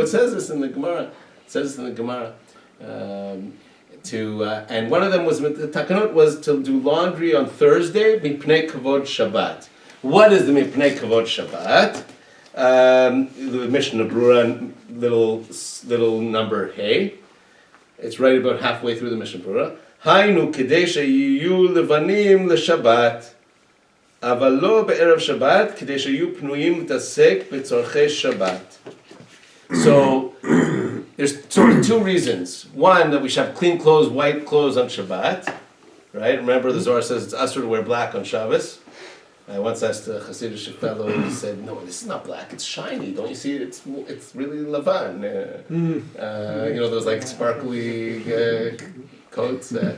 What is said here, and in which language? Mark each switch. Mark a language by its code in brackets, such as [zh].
[en] It says this in the Gemara. And one of them was the takanot was to do laundry on Thursday. [he] Mipnei kavod Shabbat. [en] What is the mipnei kavod Shabbat? The Mishnah Brura, little number hey. It's right about halfway through the Mishnah Brura. [he] Hainu kedei sheyiyu levanim leShabbat. אבל לא בערב שבת, כדי שיהיו פנויים להתעסק בצורכי שבת. [en] So, there's two reasons. One, that we should have clean clothes, white clothes on Shabbat. Right? Remember the Zohar says it's asur to wear black on Shabbos. I once asked a Hasidic fellow, he said, no, this is not black, it's shiny. Don't you see it? It's really lavan. Those like sparkly coats.